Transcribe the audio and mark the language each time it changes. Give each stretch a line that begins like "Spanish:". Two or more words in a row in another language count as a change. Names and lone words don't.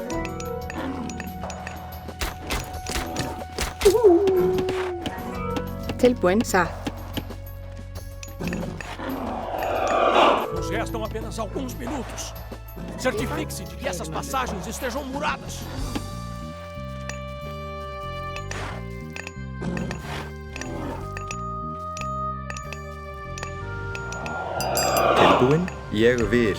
Icelandic: Tilbúin. Satt.
Portuguese: Nos restam apenas alguns minutos. Certifique-se de que essas passagens estejam muradas.
Icelandic: Tilbúin. Ég vil.